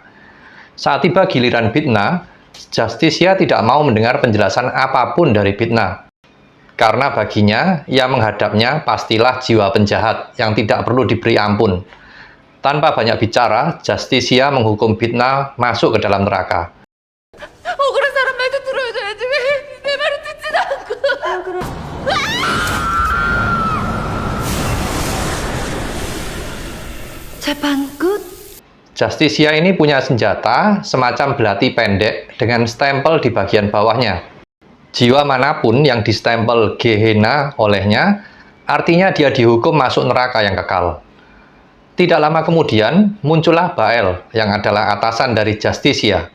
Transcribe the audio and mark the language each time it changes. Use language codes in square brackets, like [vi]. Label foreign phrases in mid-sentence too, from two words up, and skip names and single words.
[id] Saat tiba giliran Bitna, Justisia tidak mau mendengar penjelasan apapun dari Bitna. Karena baginya, yang menghadapnya pastilah jiwa penjahat yang tidak perlu diberi ampun. Tanpa banyak bicara, Justisia menghukum Bitna masuk ke dalam neraka. [ko] 억울한 사람 말도 들어줘야지 왜 내 말을 듣지도 않고. 재판 끝? [id] Justisia ini punya senjata semacam belati pendek dengan stempel di bagian bawahnya. Jiwa manapun yang distempel Gehenna olehnya, artinya dia dihukum masuk neraka yang kekal. Tidak lama kemudian, muncullah Bael yang adalah atasan dari Justisia.